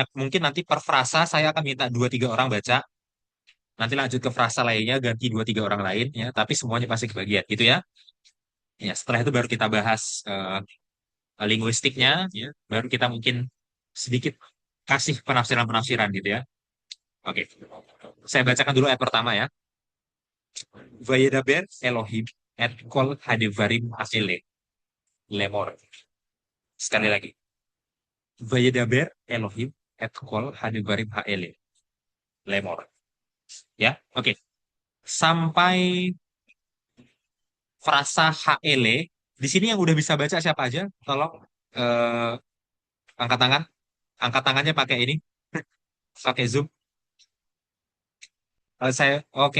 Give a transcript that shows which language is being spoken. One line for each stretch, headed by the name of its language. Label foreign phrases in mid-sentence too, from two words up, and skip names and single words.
Indonesian: Mungkin nanti per frasa saya akan minta 2-3 orang baca. Nanti lanjut ke frasa lainnya, ganti 2-3 orang lain ya. Tapi semuanya pasti kebagian gitu ya. Ya, setelah itu baru kita bahas linguistiknya, ya. Baru kita mungkin sedikit kasih penafsiran-penafsiran gitu ya. Oke, saya bacakan dulu ayat pertama ya.
Hebrew: וידבר אלהים את כל הדברים אסילה לאמר.
Indonesian: Sekali lagi.
Hebrew: וידבר אלהים את כל הדברים האלה לאמר.
Indonesian: Ya, oke. Sampai frasa haele. Di sini yang udah bisa baca siapa aja? Tolong angkat tangan. Angkat tangannya pakai ini. Pakai Zoom. Saya oke.